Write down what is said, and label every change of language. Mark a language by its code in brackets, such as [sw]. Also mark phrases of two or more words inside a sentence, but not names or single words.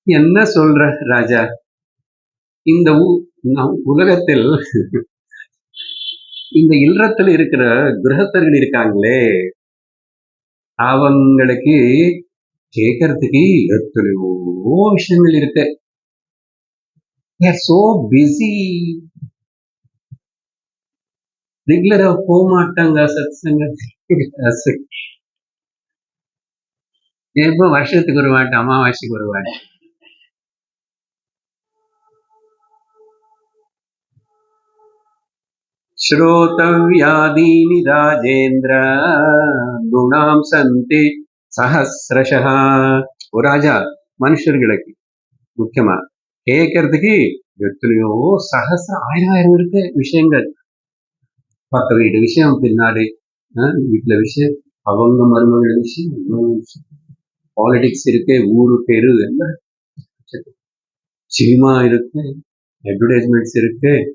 [ta] என்ன சொல்ற ராஜா, இந்த உலகத்தில் இந்த இல்லறத்தில் இருக்கிற கிரகஸ்தர்கள் இருக்காங்களே, அவங்களுக்கு கேட்கறதுக்கு எத்தனையோ விஷயங்கள் இருக்கு. [en] They are so busy. [ta] ரெகுலரா போக மாட்டாங்க சத்சங்க. எப்போ வருஷத்துக்கு ஒரு வாட்டி, அமாவாசைக்கு ஒரு வாட்டி. [sa] श्रोतव्यादीनि राजेन्द्र गुणां सन्ति सहस्रशः. [ta] ஓ ராஜா, மனுஷர்களுக்கு முக்கியமா கேட்கறதுக்கு எத்தனையோ ஆயிரம் இருக்கு விஷயங்கள். பக்க வீடு விஷயம், பின்னாடி வீட்டுல விஷயம், அவங்க மருமகள் விஷயம், பாலிடிக்ஸ் இருக்கு, ஊரு பேரு எல்லாம், சினிமா இருக்கு, அட்வர்டைஸ்மெண்ட்ஸ் இருக்கு.